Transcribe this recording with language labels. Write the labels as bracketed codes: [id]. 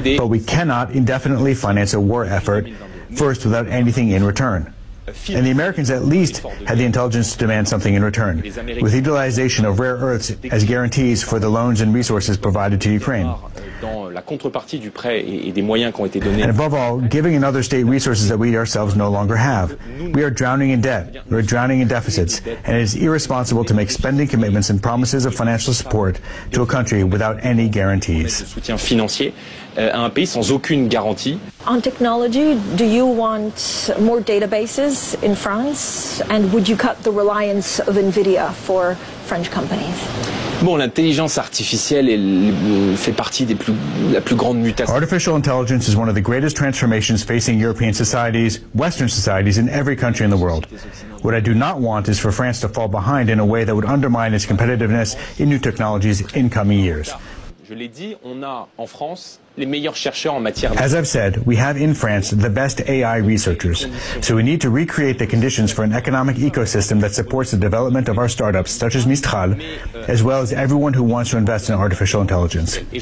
[en] But we cannot indefinitely finance a war effort, first without anything in return. And the Americans at least had the intelligence to demand something in return, with utilization of rare earths as guarantees for the loans and resources provided to Ukraine. [fr] Dans la contrepartie du prêt et des moyens qui ont été donnés. [en] And above all, giving another state resources that we ourselves no longer have. We are drowning in debt, we are drowning in deficits, and it is irresponsible to make spending commitments and promises of financial support to a country without any guarantees. [fr] Soutien financier à un pays sans aucune garantie. [en] On technology, do you want more databases in France? And would you cut the reliance of NVIDIA for French companies? [fr] Bon, l'intelligence artificielle fait partie des la plus grande mutation. [en] Artificial intelligence is one of the greatest transformations facing European societies, Western societies, and every country in the world. What I do not want is for France to fall behind in a way that would undermine its competitiveness in new technologies in coming years. [fr] Je l'ai dit, on a en France les meilleurs chercheurs en matière. [en] As I've said, we have in France the best AI researchers. So we need to recreate the conditions for an economic ecosystem that supports the development of our startups, such as Mistral, as well as everyone who wants to invest in artificial intelligence.